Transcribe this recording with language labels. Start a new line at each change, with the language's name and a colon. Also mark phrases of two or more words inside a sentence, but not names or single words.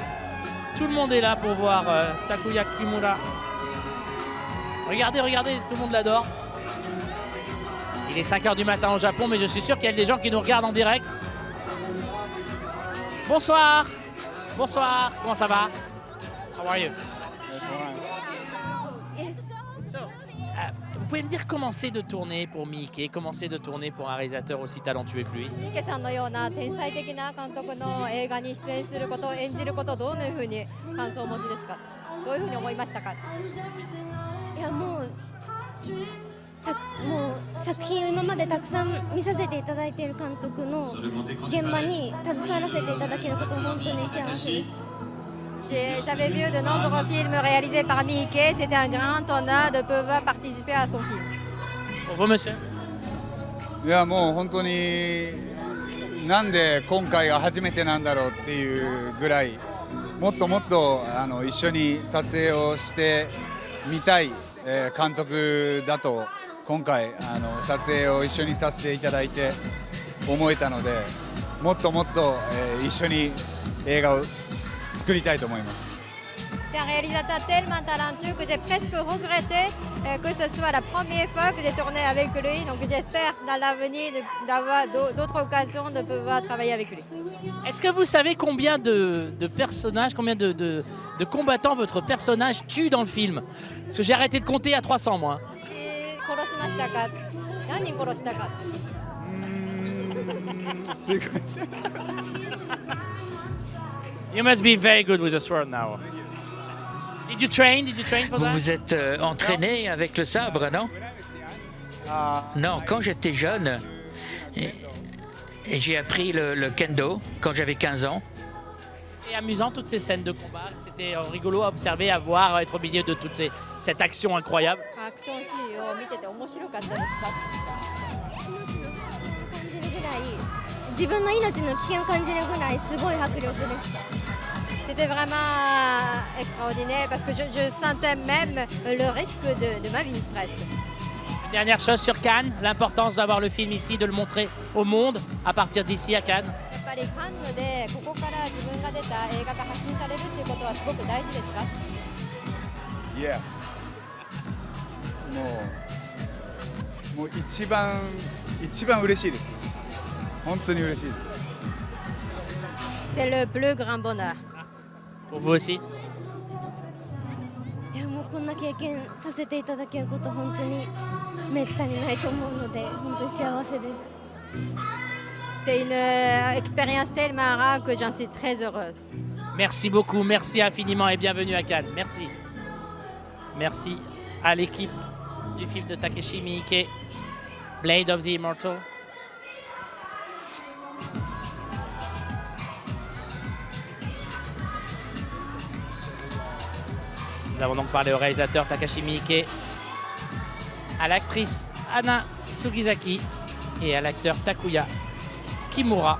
French: Tout le monde est là pour voir Takuya Kimura. Regardez, regardez, tout le monde l'adore. Il est 5 h du matin au Japon, mais je suis sûr qu'il y a des gens qui nous regardent en direct. Bonsoir. Bonsoir, comment ça va?
English: How are you?
French: pouvez me dire comment c'est de tourner pour Miike, comment c'est de tourner pour un réalisateur aussi talentueux que lui?
Japanese: 三池さんのような天才的な監督の映画に出演すること、演じること、どのいうふうに感想をお持ちですか？どういうふうに思いましたか？いやもう作品を今までたくさん見させていただいている監督の現場に携わらせていただけること本当に幸せです。
French: J'avais vu de nombreux films réalisés par Miike. C'était un grand honneur de pouvoir participer à son film. Pour vous, monsieur?
Japanese: いやもう本当になんで今回が初めてなんだろうっていうぐらいもっともっと一緒に撮影をしてみたい監督だと今回撮影を一緒にさせていただいて思えたのでもっともっと一緒に映画を作りたいと思います。
French: C'est un réalisateur tellement talentueux que j'ai presque regretté que ce soit la première fois que j'ai tourné avec lui. Donc j'espère dans l'avenir d'avoir d'autres occasions de pouvoir travailler avec lui. Est-ce que vous savez combien de personnages, combien de combattants votre personnage tue dans le film? Parce que j'ai arrêté de compter à 300 moi.
Japanese: 殺しましたか？何人殺したか？
English: You must be very good with the sword now. Did you train for
French: Vous
English: that?
French: vous êtes entraîné avec le sabre, non? Non, quand j'étais jeune, et j'ai appris le kendo quand j'avais 15 ans. C'est amusant toutes ces scènes de combat. C'était rigolo à observer, à voir, être au milieu de toute cette action incroyable.
Japanese: アクションシーンを見てて面白かったですか？感じるぐらい自分の命の危険を感じるぐらいすごい迫力でした。
French: C'était vraiment extraordinaire parce que je sentais même le risque de ma vie presque. Dernière chose sur Cannes, l'importance d'avoir le film ici, de le montrer au monde à partir d'ici à Cannes.
Japanese: やっぱりカンヌでここから自分が出た映画が発信されるっていうことはすごく大事ですか？ Yes もう一番嬉しいです。本当に嬉しいです。
French: C'est le plus grand bonheur. Pour vous aussi?
Japanese: いやもうこんな経験させていただけること本当にめったにないと思うので本当に幸せです。
French: C'est une expérience tellement rare que j'en suis très heureuse. Merci beaucoup, merci infiniment et bienvenue à Cannes. Merci. Merci à l'équipe du film de Takeshi Miike, Blade of the Immortal. Nous avons donc parlé au réalisateur Takashi Miike, à l'actrice Anna Sugizaki et à l'acteur Takuya Kimura.